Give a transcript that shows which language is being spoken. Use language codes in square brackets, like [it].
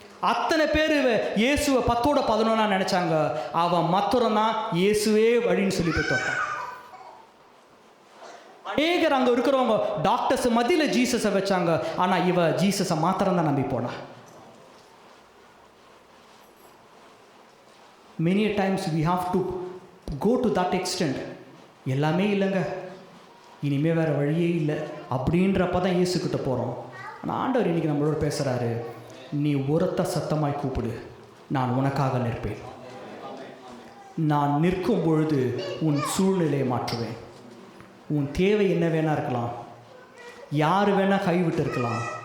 [ta] அத்தனை பேர் இயேசுவை 10ஓட 11 நினைச்சாங்க, அவன் மாத்திரம் தான் இயேசுவே வழின்னு சொல்லி போய் தொட்டான். அநேகர் அங்கே இருக்கிறவங்க டாக்டர்ஸ் மத்தியில் ஜீசஸை வச்சாங்க, ஆனால் இவ ஜீசஸை மாத்திரம் தான் நம்பி போனா. [en] Many times we have to go to that extent. [ta] எல்லாமே இல்லைங்க, இனிமேல் வேறு வழியே இல்லை அப்படின்றப்ப தான் இயேசுக்கிட்ட போகிறோம். ஆனால் ஆண்டவர் இன்னைக்கு நம்மளோட பேசுகிறாரு, நீ உரத்த சத்தமாய் கூப்பிடு, நான் உனக்காக நிற்பேன். நான் நிற்கும் பொழுது உன் சூழ்நிலையை மாற்றுவேன். உன் தேவை என்ன வேணா இருக்கலாம், யார் வேணால் கைவிட்டு இருக்கலாம்,